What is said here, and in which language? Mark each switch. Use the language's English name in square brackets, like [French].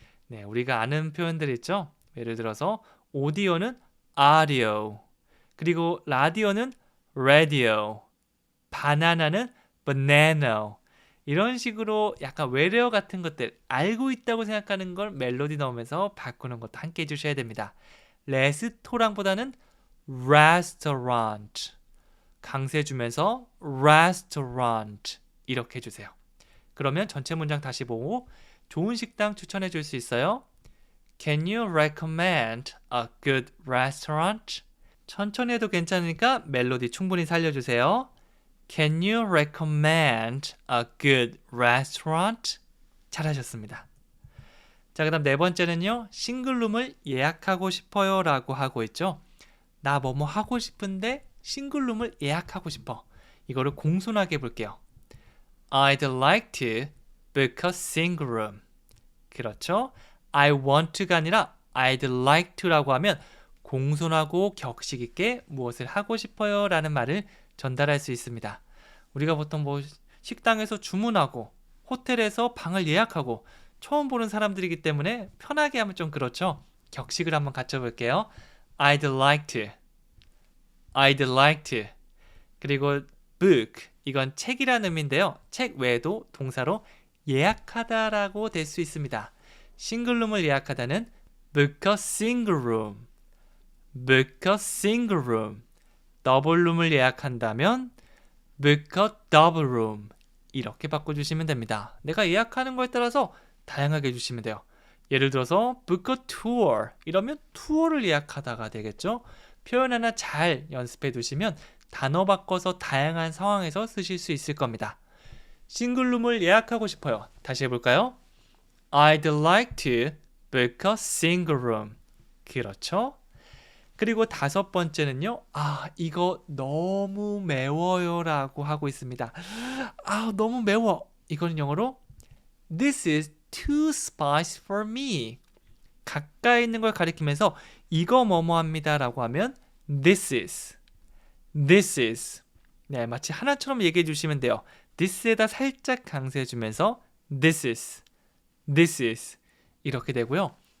[Korean] 네, 우리가 아는 표현들 있죠? 예를 들어서 오디오는 audio, 그리고 라디오는 radio, 바나나는 banana 이런 식으로 약간 외래어 같은 것들 알고 있다고 생각하는 걸 멜로디 넣으면서 바꾸는 것도 함께 해주셔야 됩니다. 레스토랑보다는 restaurant 강세 주면서 restaurant 이렇게 해주세요. 그러면 전체 문장 다시 보고 좋은 식당 추천해 줄 수 있어요? [English] Can you recommend a good restaurant? [Korean] 천천히 해도 괜찮으니까 멜로디 충분히 살려주세요. [English] Can you recommend a good restaurant? [Korean] 잘하셨습니다. 자, 그 다음 네 번째는요. 싱글룸을 예약하고 싶어요 라고 하고 있죠. 나 뭐뭐 하고 싶은데 싱글룸을 예약하고 싶어. 이거를 공손하게 볼게요. [English] I'd like to book a single room. [Korean] 그렇죠? [English] I want to [Korean] 가 아니라 [English] I'd like to [Korean] 라고 하면 공손하고 격식 있게 무엇을 하고 싶어요 라는 말을 전달할 수 있습니다. 우리가 보통 뭐 식당에서 주문하고 호텔에서 방을 예약하고 처음 보는 사람들이기 때문에 편하게 하면 좀 그렇죠. 격식을 한번 갖춰볼게요. [English] I'd like to, I'd like to. [Korean] 그리고 book, 이건 책이라는 의미인데요. 책 외에도 동사로 예약하다라고 될 수 있습니다. 싱글룸을 예약하다는 [English] book a single room, book a single room. [Korean] 더블룸을 예약한다면 [English] book a double room. [Korean] 이렇게 바꿔주시면 됩니다. 내가 예약하는 거에 따라서 다양하게 해주시면 돼요. 예를 들어서 [English] book a tour [Korean] 이러면 투어를 예약하다가 되겠죠. 표현 하나 잘 연습해 두시면 단어 바꿔서 다양한 상황에서 쓰실 수 있을 겁니다. 싱글룸을 예약하고 싶어요. 다시 해볼까요? [English] I'd like to book a single room. [Korean] 그렇죠? 그리고 다섯 번째는요. 이거 너무 매워요 라고 하고 있습니다. 너무 매워. 이거는 영어로 [English] This is too spicy for me. [Korean] 가까이 있는 걸 가리키면서 이거 뭐뭐합니다 라고 하면 [English] This is, this is. [Korean] 네, 마치 하나처럼 얘기해 주시면 돼요. this에다 살짝 강세해 주면서 [English] this is, this is [Korean] 이렇게 되고요.